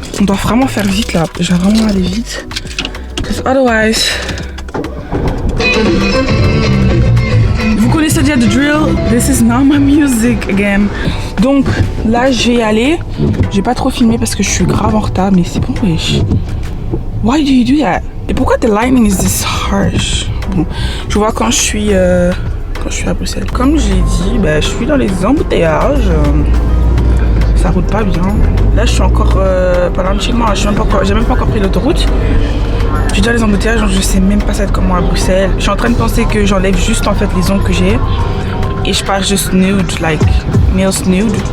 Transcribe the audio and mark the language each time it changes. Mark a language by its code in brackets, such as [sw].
[fr] On doit vraiment faire vite, là. Je vais vraiment aller vite. [en] Because otherwise... [fr] Vous connaissez déjà [en] the drill, this is not my music again. [fr] Donc là je vais y aller. J'ai pas trop filmé parce que je suis grave en retard, mais c'est bon wesh. [en] Why do you do that? [fr] Et pourquoi [en] the lighting is this harsh? [fr] Bon, je vois quand je suis à Bruxelles. Comme j'ai dit, je suis dans les embouteillages. Ça roule pas bien. Là je suis encore pas loin de chez moi, j'ai même pas encore pris l'autoroute. Je suis dans les embouteillages, donc je sais même pas ça être comment à Bruxelles. Je suis en train de penser que j'enlève juste en fait les ongles que j'ai et je pars juste nude, [en] like nails nude.